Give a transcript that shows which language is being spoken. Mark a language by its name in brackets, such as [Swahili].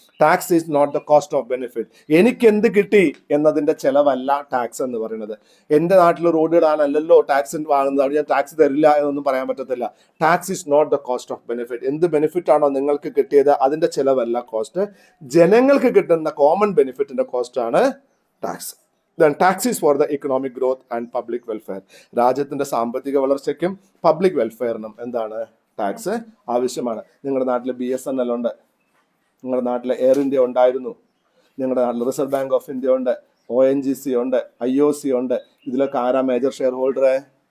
[English] Tax is not the cost of benefit. [Malayalam] എനിക്ക് എന്ത് കിട്ടി എന്നതിന്റെ ചെലവല്ല ടാക്സ് എന്ന് പറയുന്നത്. എന്റെ നാട്ടിൽ റോഡ് ഇടാനല്ലല്ലോ ടാക്സ് വാങ്ങുന്നത്, ഞാൻ ടാക്സ് തരില്ല എന്നൊന്നും പറയാൻ പറ്റത്തില്ല. [English] Tax is not the cost of benefit. [Malayalam] എന്ത് ബെനിഫിറ്റ് ആണോ നിങ്ങൾക്ക് കിട്ടിയത് അതിന്റെ ചെലവല്ല കോസ്റ്റ്. ജനങ്ങൾക്ക് കിട്ടുന്ന കോമൺ ബെനിഫിറ്റിന്റെ കോസ്റ്റ് ആണ് tax. [English] Then tax is for the economic growth and public welfare. [Malayalam] രാജ്യത്തിന്റെ സാമ്പത്തിക വളർച്ചയ്ക്കും പബ്ലിക് വെൽഫെയറിനും എന്താണ്? ടാക്സ് ആവശ്യമാണ്. നിങ്ങളുടെ നാട്ടിൽ BSNL ഉണ്ട്, നിങ്ങളുടെ നാട്ടിൽ എയർ ഇന്ത്യ ഉണ്ടായിരുന്നു, നിങ്ങളുടെ നാട്ടിൽ റിസർവ് ബാങ്ക് ഓഫ് ഇന്ത്യ ഉണ്ട്, ONGC ഉണ്ട്, IOC ഉണ്ട്. ഇതിലൊക്കെ ആരാ മേജർ ഷെയർ ഹോൾഡർ?